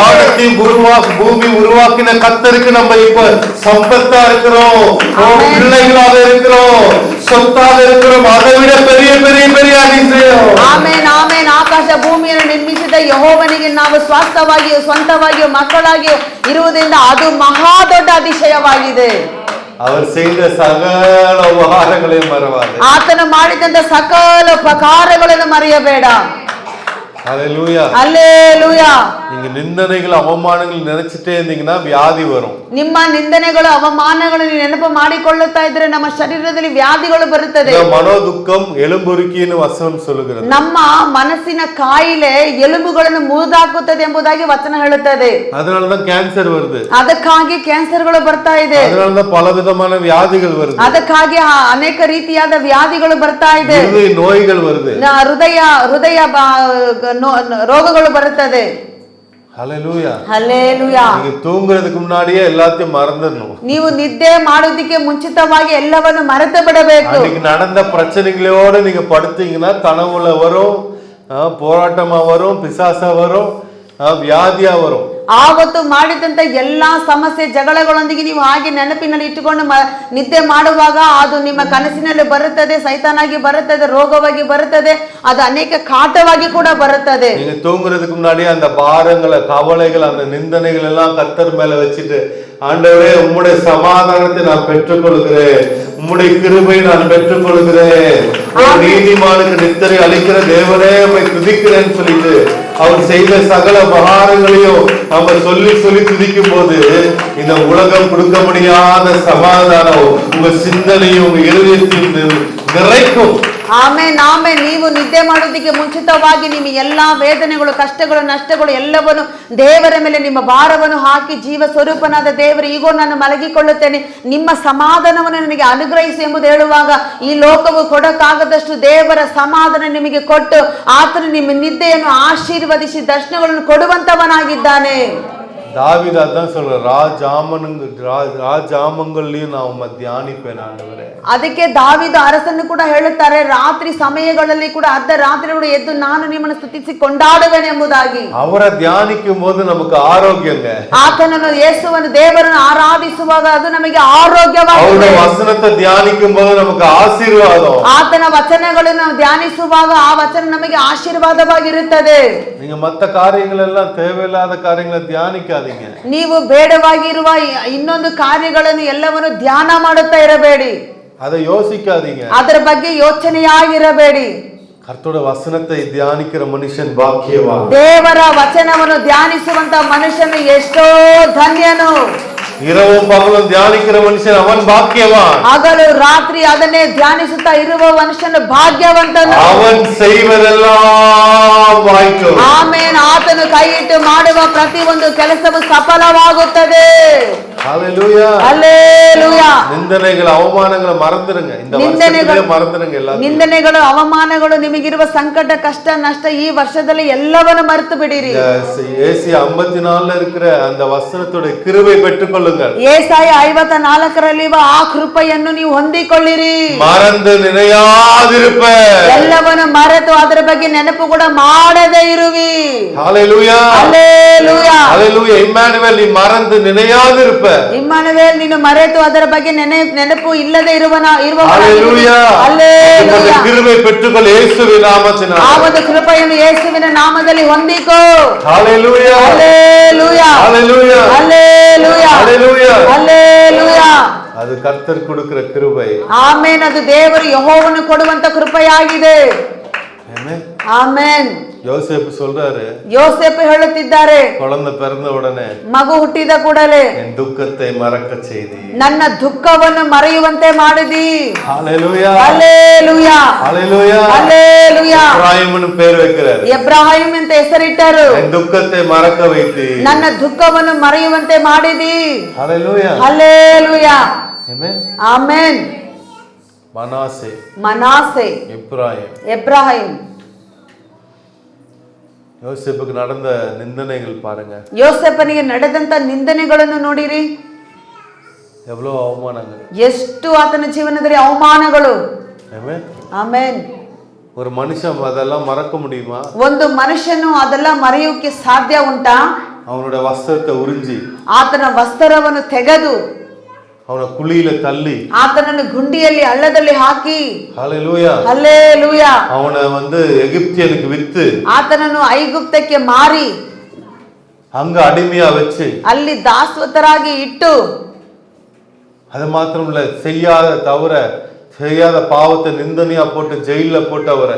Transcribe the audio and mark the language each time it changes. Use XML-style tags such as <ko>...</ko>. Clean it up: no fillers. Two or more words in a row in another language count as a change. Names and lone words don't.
<ta>வானத்தை பூமி உருவாக்கின கர்த்தருக்கு நம்ம இப்ப சம்பத்தா இருக்கிறோம், பிள்ளைகளாக இருக்கிறோம், சொத்தாக இருக்கிறோம். அதை விட பெரிய பெரிய பெரிய அதிசயம்.</ta> <kn>ಆಮೆನ್, ಆಮೆನ್. ಆಕಾಶ ಭೂಮಿಯನ್ನು ನಿರ್ಮಿಸಿದ ಯೆಹೋವನಿಗೆ ನಾವು ಸ್ವಾಸ್ಥವಾಗಿಯೂ ಸ್ವಂತವಾಗಿಯೂ ಮಕ್ಕಳಾಗಿಯೂ ಇರುವುದರಿಂದ ಅದು ಮಹಾ ದೊಡ್ಡ ಅತಿಶಯವಾಗಿದೆ.</kn> <ta>அவர் செய்த சகல உபகாரங்களையும் மறவாதே.</ta> <kn>ಆತನು ಮಾಡಿದಂತ ಸಕಲ ಉಪಕಾರಗಳನ್ನು ಮರೆಯಬೇಡ.</kn> <ta>ஹல்லேலூயா,</ta> <kn>ಹಲ್ಲೇಲೂಯಾ.</kn> <ta>நீங்க நிந்தனைகள் அவமானங்கள் நினைச்சிட்டே இருந்தீங்கன்னா வியாதி வரும்.</ta> <kn>ನಿಮ್ಮ ನಿಂದನೆಗಳು ಅವಮಾನಗಳನ್ನು ನೆನಪು ಮಾಡಿಕೊಳ್ಳುತ್ತಾ ಇದ್ರೆ ನಮ್ಮ ಶರೀರದಲ್ಲಿ ವ್ಯಾಧಿಗಳು ಬರುತ್ತದೆ.</kn> <ta>மனோதுக்கம் எலும்புருக்கின்னு வசனம் சொல்லுகிறது.</ta> <kn>ನಮ್ಮ ಮನಸ್ಸಿನ ಕಾಯಿಲೆ ಎಲುಬುಗಳನ್ನು ಮುರಿದಾಕುತ್ತದೆ ಎಂಬುದಾಗಿ ವಚನ ಹೇಳುತ್ತದೆ.</kn> <ta>அதனாலதான் கேன்சர் வருது.</ta> <kn>ಅದಕ್ಕಾಗಿ ಕ್ಯಾನ್ಸರ್ಗಳು ಬರ್ತಾ ಇದೆ.</kn> <ta>அதனாலதான் பலவிதமான வியாதிகள் வருது.</ta> <kn>ಅದಕ್ಕಾಗಿ ಅನೇಕ ರೀತಿಯಾದ ವ್ಯಾಧಿಗಳು ಬರ್ತಾ ಇದೆ.</kn> <ta>நோய்கள் வருது.</ta> <kn>ಹೃದಯ ರೋಗಗಳು ಬರುತ್ತದೆ.</kn> <ta>ஹல்லேலூயா,</ta> <kn>ಹಲ್ಲೇಲೂಯಾ.</kn> <ta>நீங்க தூங்குறதுக்கு முன்னாடியே எல்லாத்தையும் மறந்துடணும்.</ta> <kn>ನೀವು ನಿದ್ದೆ ಮಾಡೋದಕ್ಕೆ ಮುಂಚಿತವಾಗಿ ಎಲ್ಲವನ್ನು ಮರೆತು ಬಿಡಬೇಕು.</kn> <ta>அன்னைக்கு நடந்த பிரச்சனைகளோட நீங்க படுத்தீங்கன்னா கனவுல வரும், போராட்டமா வரும், பிசாசா வரும், ವ್ಯಾಧಿಯ ವரும்.</ta> <kn>ಆವತ್ತು ಮಾಡಿದಂತ ಎಲ್ಲಾ ಸಮಸ್ಯೆ ಜಗಳಗಳೊಂದಿಗೆ ನೀವು ಹಾಗೆ ನೆನಪಿನಲ್ಲಿ ಇಟ್ಟುಕೊಂಡು ನಿದ್ದೆ ಮಾಡುವಾಗ ಅದು ನಿಮ್ಮ ಕನಸಿನಲ್ಲಿ ಬರುತ್ತದೆ, ಸೈತಾನಾಗಿ ಬರುತ್ತದೆ, ರೋಗವಾಗಿ ಬರುತ್ತದೆ, ಅದು ಅನೇಕ ಕಾಟವಾಗಿ ಕೂಡ ಬರುತ್ತದೆ.</kn> <ta>நீங்க தூங்குறதுக்கு முன்னாடி அந்த பாரங்களை, கவலைகள், அந்த நிந்தனைகள் எல்லாம் கர்த்தர் மேல வச்சுட்டு, ஆண்டவரே உம்முடைய சமாதானத்தை நான் பெற்றுக்கொள்கிறேன், உம்முடைய கிருபை நான் பெற்றுக்கொள்கிறேன், நீதிமானுக்கு நித்திரை அளிக்கிற தேவனே உம்மை துதிக்கிறேன்னு சொல்லிட்டு அவர் செய்த சகல உபகாரங்களையும் நம்ம சொல்லி சொல்லி துதிக்கும் போது இந்த உலகம் கொடுக்க முடியாத சமாதானம் உங்க சிந்தனையும் உங்க இருதயத்தையும் நிறைக்கும்.</ta> <kn>ಆಮೆನ್ ಆಮೆನ್. ನೀವು ನಿದ್ದೆ ಮಾಡೋದಕ್ಕೆ ಮುಂಚಿತವಾಗಿ ನಿಮ್ಮ ಎಲ್ಲಾ ವೇದನೆಗಳು, ಕಷ್ಟಗಳು, ನಷ್ಟಗಳು ಎಲ್ಲವನ್ನು ದೇವರ ಮೇಲೆ ನಿಮ್ಮ ಭಾರವನ್ನು ಹಾಕಿ, ಜೀವ ಸ್ವರೂಪನಾದ ದೇವರು, ಈಗೋ ನಾನು ಮಲಗಿಕೊಳ್ಳುತ್ತೇನೆ, ನಿಮ್ಮ ಸಮಾಧಾನವನ್ನು ನನಗೆ ಅನುಗ್ರಹಿಸಿ ಎಂಬುದು ಹೇಳುವಾಗ, ಈ ಲೋಕವು ಕೊಡಕ್ಕಾಗದಷ್ಟು ದೇವರ ಸಮಾಧಾನ ನಿಮಗೆ ಕೊಟ್ಟು ಆತನು ನಿಮ್ಮ ನಿದ್ದೆಯನ್ನು ಆಶೀರ್ವದಿಸಿ ದರ್ಶನಗಳನ್ನು ಕೊಡುವಂತವನಾಗಿದ್ದಾನೆ.</kn> <ta>தாவீது அதான் சொல்ற, ராஜாமங்கள்லயும் நான் உம்மை தியானிப்பேன் ஆண்டவரே.</ta> <kn>ಅದಕ್ಕೆ ದಾವೀದ ಅರಸನ್ನು ಕೂಡ ಹೇಳುತ್ತಾರೆ, ರಾತ್ರಿ ಸಮಯಗಳಲ್ಲಿ ಕೂಡ ಅರ್ಧ ರಾತ್ರಿ ಕೂಡ ಎದ್ದು ನಾನು ನಿಮ್ಮನ್ನು ಸ್ತುತಿಸಿ ಕೊಂಡಾಡುವೆನು ಎಂಬುದಾಗಿ.</kn> <ta>ಅವரை தியானிக்கும் போது நமக்கு ஆரோக்கியங்க.</ta> <kn>ಆತನನ್ನು, ಯೇಸುವನ್ನು, ದೇವರನ್ನು ಆರಾಧಿಸುವಾಗ ಅದು ನಮಗೆ ಆರೋಗ್ಯವಾಗಿದೆ.</kn> <ta>அவர் வசனத்தை தியானிக்கும் போது நமக்கு ஆசீர்வாதம்.</ta> <kn>ಆತನ ವಚನಗಳನ್ನು ಧ್ಯಾನಿಸುವಾಗ ಆ ವಚನ ನಮಗೆ ಆಶೀರ್ವಾದವಾಗಿರುತ್ತದೆ.</kn> <ta>நீங்க மத்த காரியங்களெல்லாம் தேவையில்லாத காரியங்களை தியானிக்காதீங்க.</ta> <kn>ನೀವು ಬೇಡವಾಗಿರುವ ಇನ್ನೊಂದು ಕಾರ್ಯಗಳನ್ನು ಎಲ್ಲವನ್ನು ಧ್ಯಾನ ಮಾಡುತ್ತಾ ಇರಬೇಡಿ.</kn> <ta>அதை யோசிக்காதீங்க.</ta> <kn>ಅದರ ಬಗ್ಗೆ ಯೋಚನೆಯಾಗಿರಬೇಡಿ.</kn> <ta>கர்த்தருடைய வசனத்தை தியானிக்கிற மனுஷன் பாக்கியவான்.</ta> <kn>ದೇವರ ವಚನವನ್ನು ಧ್ಯಾನಿಸುವಂತ ಮನುಷ್ಯನು ಎಷ್ಟೋ ಧನ್ಯನು.</kn> <ta>இரவும் பகலும் தியானிக்கிற மனுஷன் அவன் பாக்கியவான்.</ta> <kn>ಹಗಲು ರಾತ್ರಿ ಅದನ್ನೇ ಧ್ಯಾನಿಸುತ್ತಾ ಇರುವ ಮನುಷ್ಯನು ಭಾಗ್ಯವಂತನು.</kn> <ta>அவன் செய்வதெல்லாம் வாய்க்கும்.</ta> <kn>ಆಮೆನ್. ಆತನು ಕೈ ಇಟ್ಟು ಮಾಡುವ ಪ್ರತಿಯೊಂದು ಕೆಲಸವು ಸಫಲವಾಗುತ್ತದೆ.</kn> <ta>ஹalleluya.</ta> <kn>ಹಲ್ಲೆಲೂಯಾ.</kn> <ta>நிந்தனைகள், அவமானங்களை மறந்துருங்க. இந்த வருஷத்திலே மறந்துருங்க எல்லாரும்.</ta> <kn>ನಿಂದನೆಗಳು, ಅವಮಾನಗಳು, ನಿಮಗಿರುವ ಸಂಕಟ, ಕಷ್ಟ, ನಷ್ಟ ಈ ವರ್ಷದಲ್ಲಿ ಎಲ್ಲವನ್ನು ಮರೆತು ಬಿಡಿರಿ.</kn> <ta>ஏசாயா 54ல இருக்கிற அந்த வசனத்தோட கிருபை பெற்றுக்கொள்ளுங்கள்.</ta> <kn>ஏசாಯ 54ರಲ್ಲಿ ಆ ಕೃಪೆಯನ್ನು ನೀವು ಹೊಂದಿಕೊಳ್ಳಿರಿ.</kn> <ta>மறந்து நினையாதிருப்ப,</ta> <kn>ಎಲ್ಲವನ್ನು ಮರೆತು ಅದರ ಬಗ್ಗೆ ನೆನಪು ಕೂಡ ಮಾಡದೇ ಇರುವಿ.</kn> <ta>ஹalleluya.</ta> <kn>ಹಲ್ಲೆಲೂಯಾ.</kn> <ta>ஹalleluya. இம்மானுவேல், நீ மறந்து நினையாதிருப்ப.</ta> <kn>ಇಮ್ಮಾನುವೇಲ್, ನೀನು ಮರೆತು ಅದರ ಬಗ್ಗೆ ನೆನಪು ಇಲ್ಲದೆ ಇರುವವನಾಗಿರುವೆ.</kn> <ta>கிருபை பெற்றுக்கொள் இயேசுவின் நாமத்தினாலே.</ta> <kn>ಆ ಒಂದು ಕೃಪೆಯನ್ನು ಯೇಸುವಿನ ನಾಮದಲ್ಲಿ ಹೊಂದಿಕೋ.</kn> <ta>ஹalleluya.</ta> <kn>ಹಲ್ಲೆಲೂಯಾ.</kn> <ta>ஹalleluya.</ta> <kn>ಹಲ್ಲೆಲೂಯಾ.</kn> <ta>ஹalleluya.</ta> <kn>ಹಲ್ಲೆಲೂಯಾ.</kn> <ta>அது கர்த்தர் கொடுக்கிற கிருபை.</ta> <kn>ಆಮೆನ್. ಅದು ದೇವರು ಯೆಹೋವನು ಕೊಡುವಂತ ಕೃಪೆಯಾಗಿದೆ.</kn> <ta>ஆமென்.</ta> <kn>ಆಮೆನ್.</kn> <ta>யோசேப்பு சொல்றாரு,</ta> <kn>யோசேப்பு ಹೇಳುತ್ತಿದ್ದಾರೆ,</kn> <ta>குழந்தை பிறந்த உடனே,</ta> <kn>ಮಗು ಹುಟ್ಟಿದ ಕೂಡಲೇ</kn> <ta>என் துக்கத்தை மறக்க செய்தி,</ta> <kn>ನನ್ನ ದುಃಖವನ್ನು ಮರೆಯುವಂತೆ ಮಾಡಿದಿ.</kn> <ta>ஹalleluya.</ta> <kn>ಹಲ್ಲೆಲೂಯಾ.</kn> <ta>ஹalleluya.</ta> <kn>ಹಲ್ಲೆಲೂಯಾ.</kn> <ta>எப்ராயிம்னு பேர் வைக்கிறார்.</ta> <kn>ಎಬ್ರಾಹಿಂ ಅಂತ ಹೆಸರಿಟ್ಟರು.</kn> <ta>என் துக்கத்தை மறக்க வைத்தி,</ta> <kn>ನನ್ನ ದುಃಖವನ್ನು ಮರೆಯುವಂತೆ ಮಾಡಿದಿ.</kn> <ta>ஹalleluya.</ta> <kn>ಹಲ್ಲೆಲೂಯಾ.</kn> <ta>ஆமென்.</ta> <kn>ಆಮೆನ್.</kn> <ta>மனாசே,</ta> <kn>ಮನಾಸೆ, ಎಬ್ರಾಹಿಂ.</kn> <ta>யோசேப்புக்கு நடந்த நிந்தனைகள் பாருங்க.</ta> <kn>ಯೋಸೇಫನಿಗೆ ನಡೆದಂತ ನಿಂದನೆಗಳನ್ನು ನೋಡಿರಿ.</kn> <ta>எவ்வளவு அவமானங்கள்,</ta> <kn>ಎಷ್ಟು ಆತನ ಜೀವನದಲ್ಲಿ ಅವಮಾನಗಳು.</kn> <ta>ஆமென்.</ta> <kn>ಆಮೆನ್.</kn> <ta>ஒரு மனுஷன் அதெல்லாம் மறக்க முடியுமா?</ta> <kn>ಒಂದು ಮನುಷ್ಯನು ಅದೆಲ್ಲ ಮರೆಯೋಕೆ ಸಾಧ್ಯ ಉಂಟಾ?</kn> <ta>அவனுடைய வஸ்திரத்தை உறிஞ்சி,</ta> <kn>ಆತನ ವಸ್ತ್ರವನ್ನು ತೆಗೆದು,</kn> <ta>அவனை குழியில தள்ளி,</ta> <kn>ಆತನನ್ನು ಗುಂಡಿಯಲ್ಲಿ ಹಳ್ಳದಲ್ಲಿ ಹಾಕಿ,</kn> <ta>ஹalleluya,</ta> <kn>ಹಲ್ಲೆಲೂಯಾ,</kn> <ta>அவனை எகிப்தியனுக்கு வித்து,</ta> <kn>ಆತನನ್ನು ಐಗುಪ್ತಕ್ಕೆ ಮಾರಿ,</kn> <ta>அங்க அடிமையா வச்சு,</ta> <kn>ಅಲ್ಲಿ ದಾಸ್ವತರಾಗಿ ಇಟ್ಟು,</kn> <ta>அது மாத்திரம் இல்ல, செய்யாத பாவத்தை நிந்தனையா போட்டு ஜெயில போட்டு அவரை</ta>